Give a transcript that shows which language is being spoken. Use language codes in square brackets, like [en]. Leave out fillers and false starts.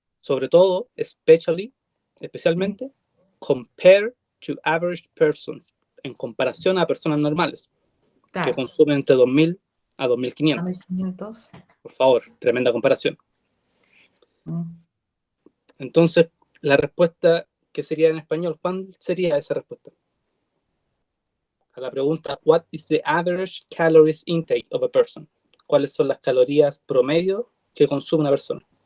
[es] Sobre todo, especialmente, [en] compared to average persons, [es] en comparación a personas normales, que consumen entre 2.000 a 2.500. Por favor, tremenda comparación. Entonces, la respuesta que sería en español, ¿cuál sería esa respuesta? A la pregunta, [en] what is the average calories intake of a person? [es] ¿Cuáles son las calorías promedio que consume una persona?